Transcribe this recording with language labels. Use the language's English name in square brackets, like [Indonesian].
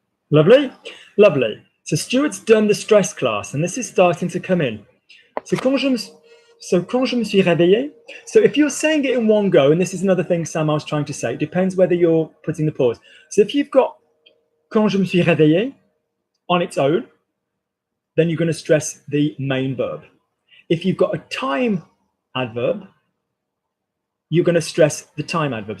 [English] Lovely, lovely. So Stuart's done the stress class, and this is starting to come in. [French] So quand je me suis réveillé. [English] So if you're saying it in one go, and this is another thing, Sam, I was trying to say, it depends whether you're putting the pause. So if you've got [French] Quand je me suis réveillé, [English] on its own, then you're going to stress the main verb. If you've got a time adverb, you're going to stress the time adverb.